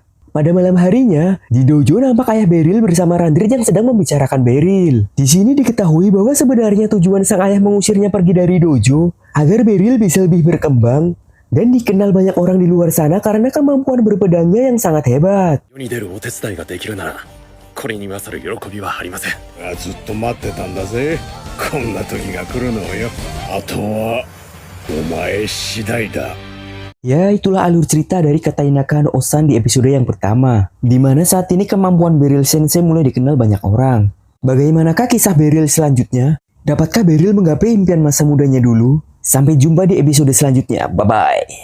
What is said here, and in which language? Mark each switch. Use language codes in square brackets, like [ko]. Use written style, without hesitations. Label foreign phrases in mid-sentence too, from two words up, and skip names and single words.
[id] Pada malam harinya, di dojo nampak ayah Beryl bersama Randrit yang sedang membicarakan Beryl. Di sini diketahui bahwa sebenarnya tujuan sang ayah mengusirnya pergi dari dojo agar Beryl bisa lebih berkembang dan dikenal banyak orang di luar sana karena kemampuan berpedangnya yang sangat hebat. [ja] これに勝る喜びはありません。ずっと待ってたんだぜ。こんな時が来るのよ。あとはお前次第だ。 [id] Ya, itulah alur cerita dari Katainaka no Osan di episode yang pertama, di mana saat ini kemampuan Beryl Sensei mulai dikenal banyak orang. Bagaimanakah kisah Beryl selanjutnya? Dapatkah Beryl menggapai impian masa mudanya dulu? Sampai jumpa di episode selanjutnya. [en] Bye-bye.